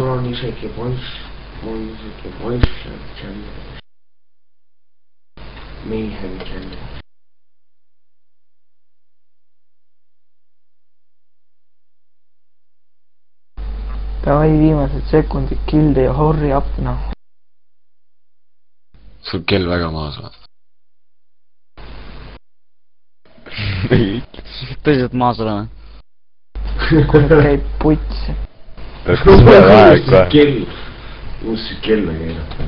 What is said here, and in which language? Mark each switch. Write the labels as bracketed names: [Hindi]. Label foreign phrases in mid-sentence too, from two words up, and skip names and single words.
[Estonian] isegi poiss channel. [English] Mayhem channel. [Estonian] Davai viimased sekundid kilde ja [English] hurry up, [Estonian] noh. Sul kell väga maas või? Tõsiselt maas oleme. Kui käib puts. Kus see kella keelata?